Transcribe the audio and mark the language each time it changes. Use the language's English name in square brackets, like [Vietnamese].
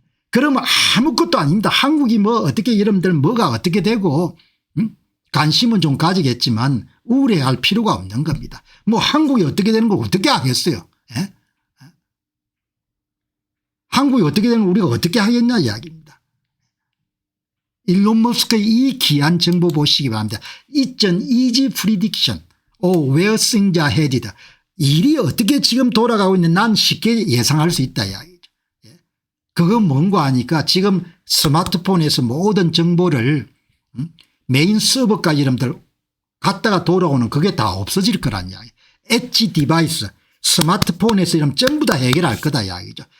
[Korean] 그러면 아무것도 아닙니다. 한국이 뭐 어떻게 여러분들 뭐가 어떻게 되고 관심은 좀 가지겠지만 우려할 필요가 없는 겁니다. 뭐 한국이 어떻게 되는 걸 어떻게 하겠어요. 예? 한국이 어떻게 되는 걸 우리가 어떻게 하겠냐 이야기입니다. 일론 머스크의 이 귀한 정보 보시기 바랍니다. [English] It's an easy prediction of where things are headed. [Korean] 일이 어떻게 지금 돌아가고 있는지 난 쉽게 예상할 수 있다 이야기죠. 그건 뭔가 하니까 지금 스마트폰에서 모든 정보를 메인 서버까지 여러분들 갔다가 돌아오는 그게 다 없어질 거란 이야기. 엣지 디바이스 스마트폰에서 이런 전부 다 해결할 거다 이야기죠.